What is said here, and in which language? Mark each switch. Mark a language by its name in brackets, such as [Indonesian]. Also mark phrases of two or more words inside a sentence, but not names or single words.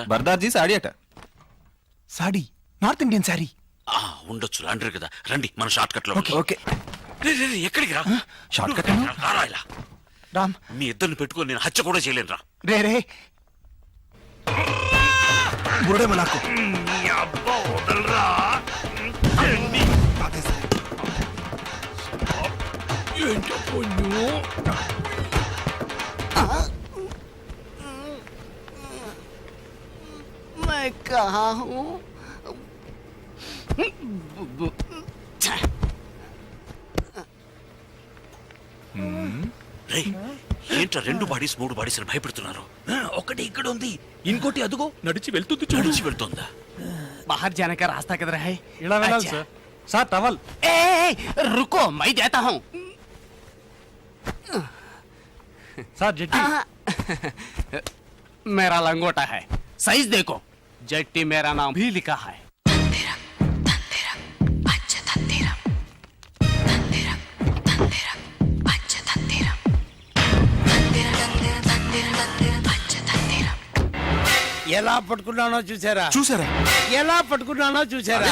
[Telugu] బర్దార్జీ సాడీ అట. సాడీ? [English] North Indian [Telugu] సారీ. ఉండొచ్చు, అంటారు కదా. రండి, మన [English] short cut [Telugu] లో. ఓకే. ఎక్కడికి రా? [English] short cut [Telugu] రారా ఇలా. రామ్, మీ ఇద్దరిని పెట్టుకొని నేను హత్య కూడా చేయలేను రా. రే రే బురడేమో నాకు. [Hindi] मैं कहाँ हूँ? [Telugu] రే, ఏంట్రా రెండు బాడీస్ మూడు బాడీస్ అని భయపెడుతున్నారు? ఒకటి ఇక్కడ ఉంది, ఇంకోటి అదుగో నడిచి వెళ్తుంది. నడిచి వెళ్తుందా? [Hindi] बाहर जाने का रास्ता किधर है? [Telugu] ఇలా వెళ్ళాలి [Hindi] अच्छा। [English] sir. sir towel. [Hindi] ए, रुको, मैं देता हूँ। [English] sir judge. [Hindi] मेरा लंगोटा है, साइज देखो। जट्टी मेरा नाम भी लिखा है। [Telugu] ఎలా పట్టుకున్నానో చూసారా? చూసారా? ఎలా పట్టుకున్నానో చూసారా?